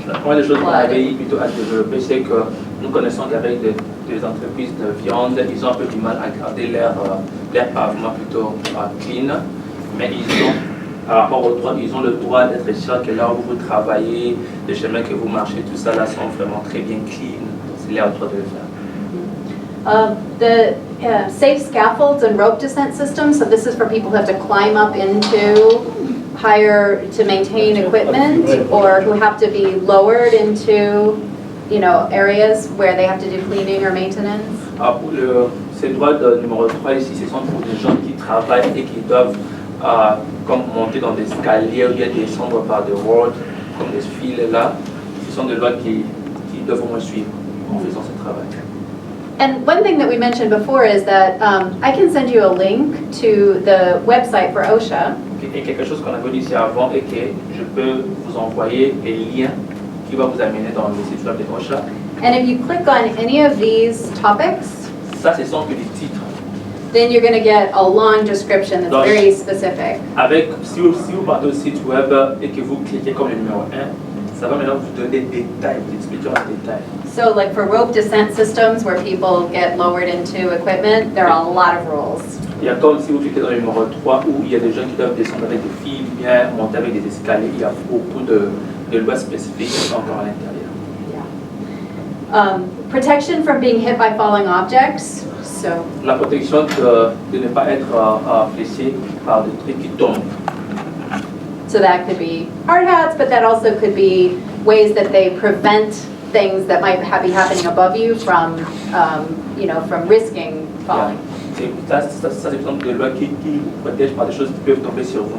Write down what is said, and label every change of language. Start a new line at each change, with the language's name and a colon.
French: Une des choses qu'on avait plutôt à développer, c'est que nous connaissons qu'avec des entreprises de viande, ils ont un peu du mal à garder leur pavement plutôt clean, mais par rapport au droit, ils ont le droit d'être sûrs que là où vous travaillez, les chemins que vous marchez, tout ça là sont vraiment très bien clean. C'est leur droit de le faire.
English: The safe scaffolds and rope descent systems, so this is for people who have to climb up into to maintain equipment, or who have to be lowered into, areas where they have to do cleaning or maintenance.
French: Pour ces droits numéro 3 ici, ce sont pour des gens qui travaillent et qui doivent comme monter dans des escaliers ou bien descendre par des roads, comme des fils là. Ce sont des lois qui doivent au moins suivre en faisant ce travail.
English: And one thing that we mentioned before is that I can send you a link to the website for OSHA.
French: Et quelque chose qu'on avait dit ici avant est que je peux vous envoyer des liens qui vont vous amener dans le site web de OSHA.
English: And if you click on any of these topics,
French: Ça, ce sont que des titres.
English: then you're going to get a long description that's very specific.
French: Si vous partez au site web et que vous cliquez comme le numéro 1, ça va maintenant vous donner des détails, vous expliquer en détail.
English: So like for rope descent systems where people get lowered into equipment, there are a lot of rules.
French: Il y a comme si vous cliquez dans le numéro 3 où il y a des gens qui doivent descendre avec des fils, bien monter avec des escaliers, il y a beaucoup de lois spécifiques qui sont encore à l'intérieur.
English: Protection from being hit by falling objects. So
French: La protection de ne pas être blessé par des trucs qui tombent.
English: So that could be hard hats, but that also could be ways that they prevent things that might be happening above you from, from risking falling.
French: Ça c'est exemple de loi qui protège par des choses qui peuvent tomber sur vous.